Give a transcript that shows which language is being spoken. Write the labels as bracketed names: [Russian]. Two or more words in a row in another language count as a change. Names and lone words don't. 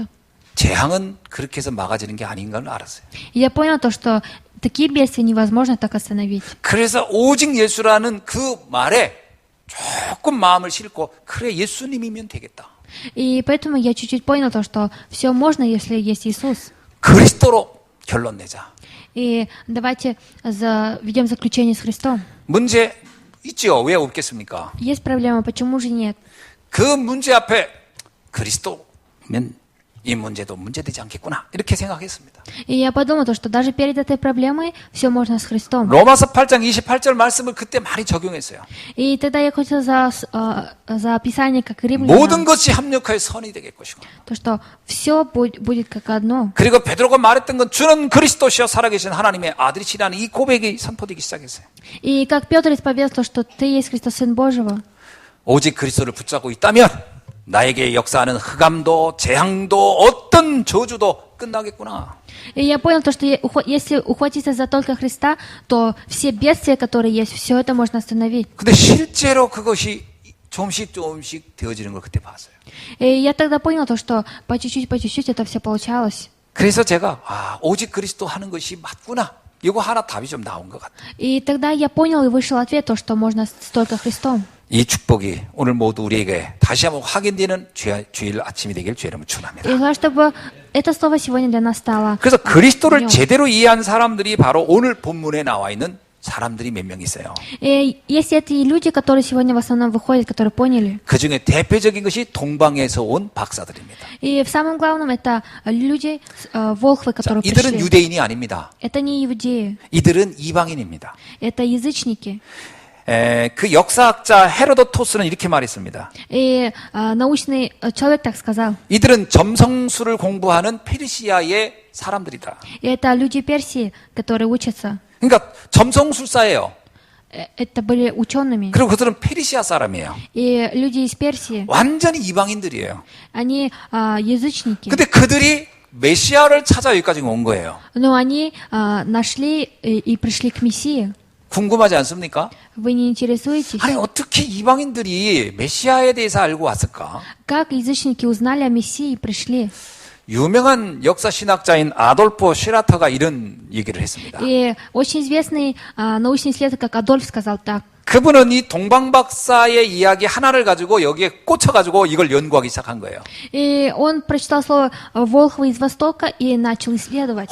[Korean] 재앙은 그렇게 해서 막아지는 게 아닌 걸 알았어요. [Russian] И я понял то, что такие бедствия невозможно так остановить. [Korean] 그래서 오직 예수라는 그 말에 조금 마음을 싣고 그래 예수님이면 되겠다. [Russian] И поэтому я чуть-чуть понял то, что все можно, если есть Иисус. [Korean] 그리스도로 결론 내자. [Russian] И давайте введем заключение с Христом. [Korean] 문제 있죠? 왜 없겠습니까? [Russian] Есть проблема, почему же нет? [Korean] 그 문제 앞에 그리스도면 이 문제도 문제되지 않겠구나 이렇게 생각했습니다. [Russian] И я подумал, то, что даже перед этой проблемой все можно с Христом. [Korean] 로마서 8장 28절 말씀을 그때 많이 적용했어요. [Russian] И тогда я хотел за Писание, как [Korean] 모든 [Russian] римлянам, [Korean] 것이 합력하여 선이 되게 것이고. [Russian] то, что все будет как одно. [Korean] 그리고 베드로가 말했던 건 주는 그리스도시여 살아계신 하나님의 아들이시라는 이 고백이 선포되기 시작했어요. [Russian] И как Петр исповедовал, что ты есть Христос, Сын Божьего. [Korean] 오직 그리스도를 붙잡고 있다면 나에게 역사하는 흑암도 재앙도 어떤 저주도 끝나겠구나. [Russian] И я понял то, что если ухватиться за только Христа, то все бедствия, которые есть, все это можно остановить. [Korean] 근데 실제로 그것이 조금씩 되어지는 걸 그때 봤어요. [Russian] И я тогда понял то, что по чуть-чуть это все получалось. [Korean] 그래서 제가 오직 그리스도 하는 것이 맞구나. 이거 하나 답이 좀 나온 것 같아요. [Russian] И тогда я понял и вышел ответ, то, что можно только Христом. [Korean] 이 축복이 오늘 모두 우리에게 다시 한번 확인되는 주일 아침이 되길 주의 이름으로 축원합니다. [Russian] И желаю, чтобы это слово сегодня для нас стало. [Korean] 그래서 그리스도를 [Russian] днём. [Korean] 제대로 이해한 사람들이 바로 오늘 본문에 나와 있는 사람들이 몇 명 있어요. [Russian] И есть эти люди, которые сегодня в основном выходят, которые поняли. [Korean] 그 중에 대표적인 것이 동방에서 온 박사들입니다. [Russian] И в самом главном это люди, волхвы, [Korean] 자, [Russian] которые [Korean] 이들은 [Russian] пришли. [Korean] 유대인이 아닙니다. [Russian] Это не иудеи, [Korean] 이들은 이방인입니다. [Russian] это язычники. [Korean] 그 역사학자 헤로도토스는 이렇게 말했습니다. [Russian] И научный человек так сказал. [Korean] 이들은 점성술을 공부하는 페르시아의 사람들이다. [Russian] И это люди Персии, которые учатся. [Korean] 그러니까 점성술사예요. [Russian] Это были учеными. [Korean] 그리고 그들은 페르시아 사람이에요. [Russian] И люди из Персии, [Korean] 완전히 이방인들이에요. [Russian] они язычники. [Korean] 근데 그들이 메시아를 찾아 여기까지 온 거예요. [Russian] Но они нашли и пришли к Мессии. [Korean] 궁금하지 않습니까? [Russian] Вы не интересуетесь? [Korean] 아니 어떻게 이방인들이 메시아에 대해서 알고 왔을까? [Russian] Как язычники узнали о Мессии и пришли? [Korean] 유명한 역사 신학자인 아돌포 슈라터가 이런 얘기를 했습니다. [Russian] И очень известный научный исследователь, как Адольф, сказал так. [Korean] 그분은 이 동방박사의 이야기 하나를 가지고 여기에 꽂혀가지고 이걸 연구하기 시작한 거예요. [Russian] И он прочитал слово «Волхвы из Востока» и начал исследовать.